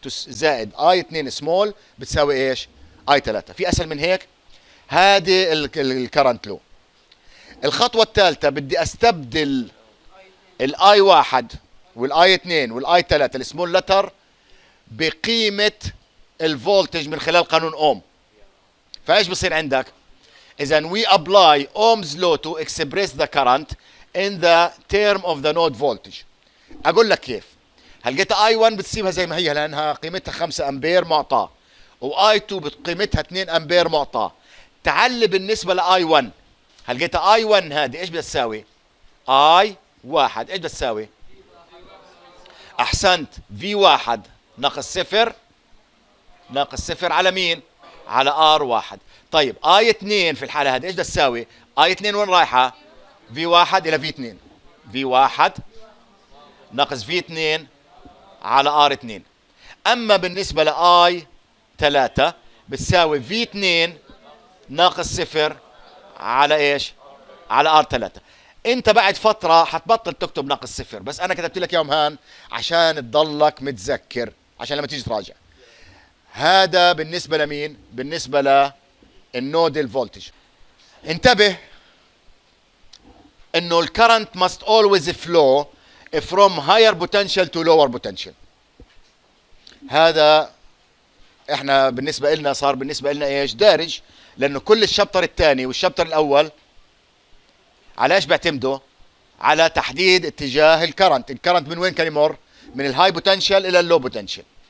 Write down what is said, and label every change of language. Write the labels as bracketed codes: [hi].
[ar] زائد اي 2 سمول بتساوي ايش؟ اي 3. في اسهل من هيك؟ هذه الكرنت لو. الخطوه الثالثه بدي استبدل الاي 1 والاي 2 والاي 3 السمول لتر بقيمه الفولتج من خلال قانون اوم. فايش بصير عندك؟ اذا [en] we apply Ohm's law to express the current in the term of the node voltage. [ar] اقول لك كيف. هلقيتها اي 1 بتسيبها زي ما هي لانها قيمتها 5 امبير معطاه، واي 2 بقيمتها 2 امبير معطاه. تعال بالنسبه لاي 1، هلقيتها اي 1 هذه ايش بدها تساوي؟ اي 1 ايش بدها تساوي؟ احسنت، في 1 ناقص 0 ناقص 0 على مين؟ على ار 1. طيب اي 2 في الحاله هذه ايش بدها تساوي؟ اي 2 وين رايحه؟ في 1 الى في 2. في 1 ناقص في 2 على ار 2. اما بالنسبه لاي 3 بتساوي في 2 ناقص 0 على ايش؟ على ار 3. انت بعد فتره حتبطل تكتب ناقص 0، بس انا كتبت لك اياهم هان عشان تضلك متذكر، عشان لما تيجي تراجع. هذا بالنسبه لمين؟ بالنسبه للنودل فولتج. انتبه انه الكرنت [en] must always flow from higher potential to lower potential. [ar] هذا احنا بالنسبه لنا صار بالنسبه لنا ايش؟ دارج، لانه كل الشابتر الثاني والشابتر الاول على ايش بيعتمدوا؟ على تحديد اتجاه الكرنت. الكرنت من وين كان يمر؟ من الهاي بوتنشال الى اللو بوتنشال.